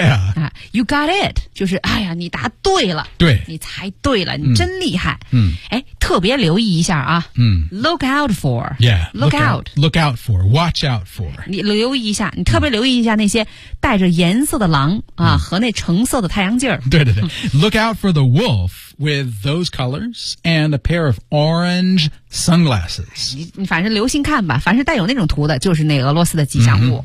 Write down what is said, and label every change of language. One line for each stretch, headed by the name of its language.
Chinese: 啊
English: You got it
Chinese: 就是哎呀你答对了对你猜对了你真厉害哎特别留意一下啊
English: Look out for Yeah Look out for Watch out for
Chinese: 你留意一下你特别留意一下那些带着颜色的狼啊和那橙色的太阳镜对对对
English: Look out for the wolf with those colors and a pair of orange sunglasses
Chinese: 你反正留心看吧凡是带有那种图的就是那俄罗斯的吉祥物